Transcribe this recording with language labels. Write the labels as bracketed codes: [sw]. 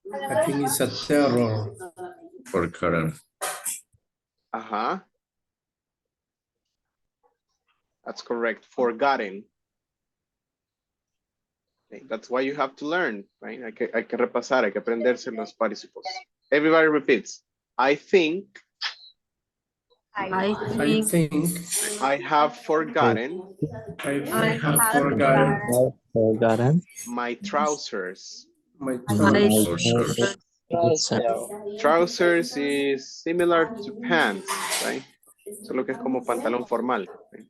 [en] I think it's a terror. Forgotten. Uh-huh. That's correct. Forgotten. Okay, that's why you have to learn, right? [es] Hay que repasar, hay que aprenderse los participles. [en] Everybody repeats. I think. I I think think I have forgotten. I have Forgotten. My trousers. my my trousers. Trousers is similar to pants, right? [es] Solo que es como pantalón formal, [en] right?